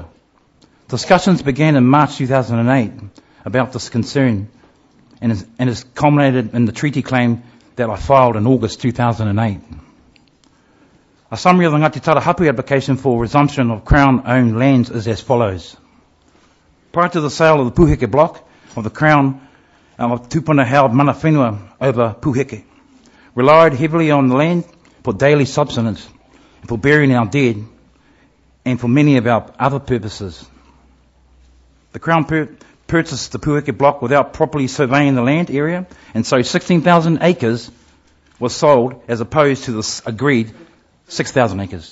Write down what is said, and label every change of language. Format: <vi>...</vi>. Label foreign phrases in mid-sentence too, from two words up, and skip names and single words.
<en>Discussions began in March 2008 about this concern and has culminated in the treaty claim that I filed in August 2008. A summary of the Ngati Tara hapu application for resumption of Crown-owned lands is as follows. Prior to the sale of the Puheke block of the Crown, our tupuna held</en> <mi>mana whenua</mi> <en>over Puheke, relied heavily on the land for daily subsistence, for burying our dead, and for many of our other purposes. The Crown purchased the Puheke block without properly surveying the land area, and so 16,000 acres was sold as opposed to the agreed 6,000 acres.</en>